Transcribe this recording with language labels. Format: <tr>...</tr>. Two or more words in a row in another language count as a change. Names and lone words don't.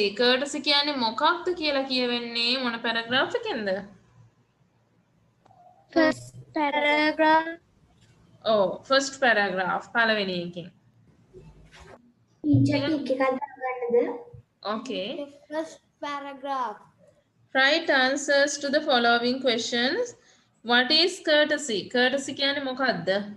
<si>courtesy කියන්නේ මොකක්ද කියලා කියවෙන්නේ මොන paragraph එකෙන්ද?</si> <en>First paragraph. Oh, first paragraph.</en> <si>පළවෙනි එකෙන්. Teacher ටික එකක් දාගන්නද?</si> <en>Okay. First paragraph. Write answers to the following questions. What is courtesy?</en> <si>courtesy කියන්නේ මොකක්ද?</si>